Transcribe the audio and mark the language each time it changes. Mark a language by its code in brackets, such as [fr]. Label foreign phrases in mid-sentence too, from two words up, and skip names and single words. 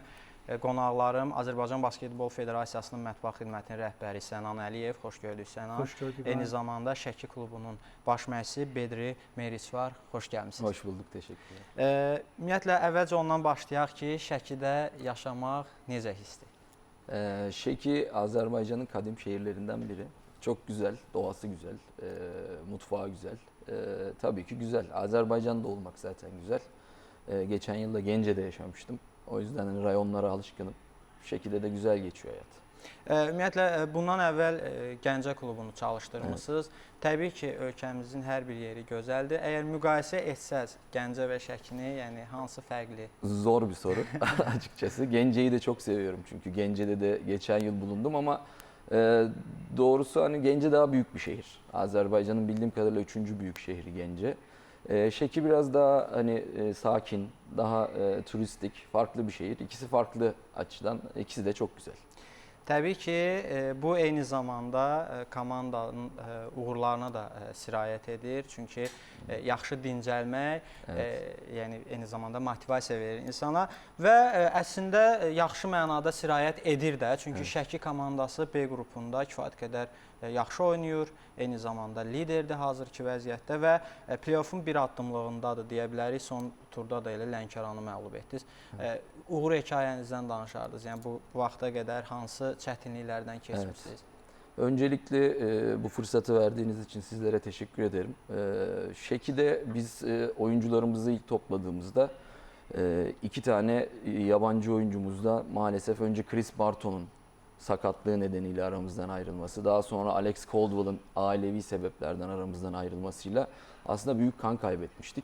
[az] Qonaqlarım Azərbaycan Basketbol Federasiyasının mətbuat xidmətinin rəhbəri Sənan Əliyev. Xoş gördük Sənan. Xoş gördük. Eyni zamanda Şəki klubunun baş məşqçisi Bedri Meriç var. Xoş gəlmisiniz. [tr] Hoş bulduk, teşekkürler. [az] Ümumiyyətlə, əvvəlcə ondan başlayaq ki, Şəkidə yaşamaq necə hissdir? [tr] Şeki Azerbaycan'ın kadim şehirlerinden biri. Çok güzel, doğası güzel, mutfağı güzel. Tabii ki güzel. Azerbaycan'da olmak zaten güzel. Geçen yıl da Gence'de yaşamıştım. O yüzden hani rayonlara alışkınım. Şeki'de de güzel geçiyor hayat. [az] Ümumiyyətlə, bundan əvvəl Gəncə klubunu çalışdırmışsınız. [tr] Evet. [az] Təbii ki, ölkəmizin hər bir yeri gözəldir. Əgər müqayisə etsəz Gəncə və Şəkini, yəni hansı fərqli? [tr] Zor bir soru açıkçası. Gence'yi de çok seviyorum çünkü Gence'de de geçen yıl bulundum ama doğrusu hani Gence daha büyük bir şehir. Azerbaycan'ın bildiğim kadarıyla 3. büyük şehri Gence. Şeki biraz daha hani sakin, daha turistik, farklı bir şehir. İkisi farklı açıdan, ikisi de çok güzel. [az] Təbii ki, bu eyni zamanda komandanın uğurlarına da sirayət edir. Çünki yaxşı dincəlmək, evet. Yəni eyni zamanda motivasiya verir insana və əslində yaxşı mənada sirayət edir də. Çünki evet. Şəki komandası B qrupunda kifayət qədər yaxşı oynayır, eyni zamanda liderdir hazırki vəziyyətdə və play-off'un bir addımlığındadır deyə bilərik. Son turda da elə Lənkəranı məğlub etdiniz. [tr] Evet. [az] Uğur hekayənizdən danışardınız. Yəni bu vaxta qədər hansı çətinliklərdən keçmişsiniz? [tr] Evet. Öncelikle bu fırsatı verdiğiniz için sizlere teşekkür ederim. Şeki'de biz oyuncularımızı ilk topladığımızda 2 tane yabancı oyuncumuzda maalesef önce Chris Barton'un sakatlığı nedeniyle aramızdan ayrılması, daha sonra Alex Caldwell'ın ailevi sebeplerden aramızdan ayrılmasıyla aslında büyük kan kaybetmiştik.